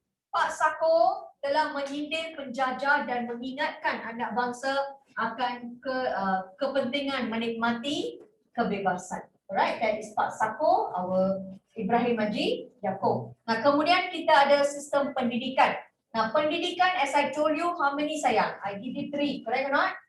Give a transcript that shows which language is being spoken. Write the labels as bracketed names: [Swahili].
[Malay] Pak Sako telah menyindir, penjajah dan mengingatkan anak bangsa akan kepentingan menikmati kebebasan. [English] Alright, that is Pak Sako, our Ibrahim Haji Yaakob. [Malay] Nah, kemudian kita ada sistem pendidikan. [English] Nah, pendidikan, as I told you, how many sayang? I give you 3, correct or not?